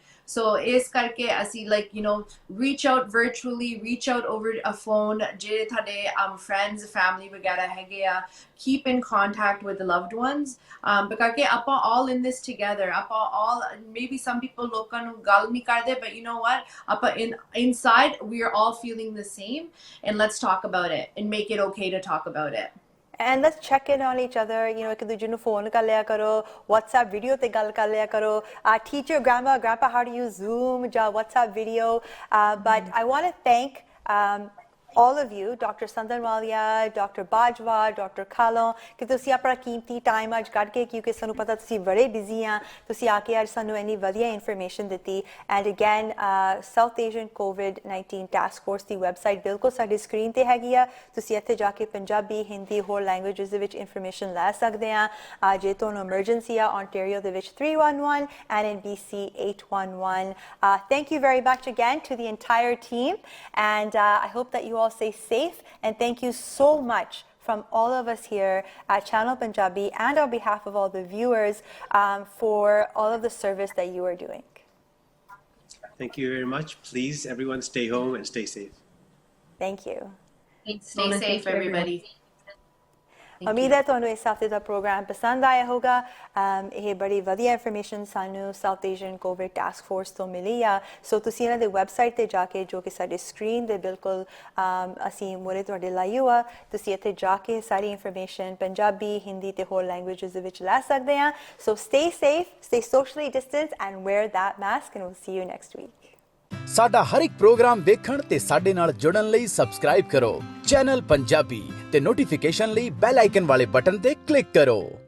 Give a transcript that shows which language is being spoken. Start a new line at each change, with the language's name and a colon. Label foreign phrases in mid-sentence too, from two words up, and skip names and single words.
English: So
Punjabi: ਇਸ ਕਰਕੇ ਅਸੀਂ
English: like, you know, reach out virtually, reach out over a phone,
Punjabi: ਜੇ ਤੁਹਾਡੇ
English: friends, family
Punjabi: ਵਗੈਰਾ ਹੈਗੇ ਆ,
English: keep in contact with the loved ones, because ਆਪਾਂ all in this together, ਆਪਾਂ all, maybe some people
Punjabi: ਲੋਕਾਂ ਨੂੰ ਗੱਲ ਨਹੀਂ ਕਰਦੇ,
English: but you know what, ਆਪਾਂ inside we are all feeling the same, and let's talk about it and make it okay to talk about it. And let's check in on each other, you know,
Punjabi: ਇੱਕ ਦੂਜੇ ਨੂੰ ਫੋਨ ਕਰ ਲਿਆ ਕਰੋ, WhatsApp video ਤੇ ਗੱਲ ਕਰ ਲਿਆ ਕਰੋ,
English: teach your grandpa how to use Zoom ਜਾਂ WhatsApp video, but I want to thank all of you, Dr. Sandhanwalia, Dr. Bajwa, Dr.
Punjabi: Kahlon, ਕਿ ਤੁਸੀਂ ਆਪਣਾ ਕੀਮਤੀ ਟਾਈਮ ਅੱਜ ਕੱਢ ਕੇ, ਕਿਉਂਕਿ ਸਾਨੂੰ ਪਤਾ ਤੁਸੀਂ ਬੜੇ ਬਿਜ਼ੀ ਆ, ਤੁਸੀਂ ਆ ਕੇ ਅੱਜ ਸਾਨੂੰ ਇੰਨੀ ਵਧੀਆ ਇਨਫੋਰਮੇਸ਼ਨ ਦਿੱਤੀ।
English: and again
Punjabi: ਸਾਊਥ ਏਸ਼ੀਅਨ COVID-19 ਟਾਸਕ ਫੋਰਸ ਦੀ ਵੈਬਸਾਈਟ ਬਿਲਕੁਲ ਸਾਡੀ ਸਕਰੀਨ ਤੇ ਹੈਗੀ ਆ, ਤੁਸੀਂ ਇੱਥੇ ਜਾ ਕੇ ਪੰਜਾਬੀ, ਹਿੰਦੀ, ਹੋਰ ਲੈਂਗੁਏਜਸ ਦੇ ਵਿੱਚ ਇਨਫੋਰਮੇਸ਼ਨ ਲੈ ਸਕਦੇ ਆ। ਜੇ ਤੁਹਾਨੂੰ ਐਮਰਜੈਂਸੀ ਆ Ontario ਦੇ ਵਿੱਚ 311 and in BC 811.
English: Thank you very much again to the entire team, and I hope that you all stay safe, and thank you so much from all of us here at Channel Punjabi and on behalf of all the viewers for all of the service that you are doing. Thank you very much. Please, everyone, stay home and stay safe. Thank you. Stay safe, everybody.
Punjabi: ਉਮੀਦ ਹੈ ਤੁਹਾਨੂੰ ਇਸ ਹਫਤੇ ਦਾ ਪ੍ਰੋਗਰਾਮ ਪਸੰਦ ਆਇਆ ਹੋਗਾ ਇਹ ਬੜੀ ਵਧੀਆ ਇਨਫੋਰਮੇਸ਼ਨ ਸਾਨੂੰ ਸਾਊਥ ਏਸ਼ੀਅਨ ਕੋਵਿਡ ਟਾਸਕ ਫੋਰਸ ਤੋਂ ਮਿਲੀ ਆ ਸੋ ਤੁਸੀਂ ਇਹਨਾਂ ਦੇ ਵੈਬਸਾਈਟ ਤੇ ਜਾ ਕੇ ਜੋ ਕਿ ਸਾਡੀ ਸਕਰੀਨ ਦੇ ਬਿਲਕੁਲ ਅਸੀਂ ਮੋਰੇ ਤੁਹਾਡੇ ਲਾਈ ਹੋਆ ਤੁਸੀਂ ਇੱਥੇ ਜਾ ਕੇ ਸਾਰੀ ਇਨਫੋਰਮੇਸ਼ਨ ਪੰਜਾਬੀ ਹਿੰਦੀ ਤੇ ਹੋਰ ਲੈਂਗੁਏਜਸ ਦੇ ਵਿੱਚ ਲੈ ਸਕਦੇ ਆ ਸੋ
English: stay safe stay socially distance and wear that mask and we'll see you next week
Punjabi: ਸਾਡਾ ਹਰ ਇੱਕ ਪ੍ਰੋਗਰਾਮ ਦੇਖਣ ਤੇ ਸਾਡੇ ਨਾਲ ਜੁੜਨ ਲਈ ਸਬਸਕ੍ਰਾਈਬ ਕਰੋ ਚੈਨਲ ਪੰਜਾਬੀ ਤੇ ਨੋਟੀਫਿਕੇਸ਼ਨ ਲਈ ਬੈਲ ਆਈਕਨ ਵਾਲੇ ਬਟਨ ਤੇ ਕਲਿੱਕ ਕਰੋ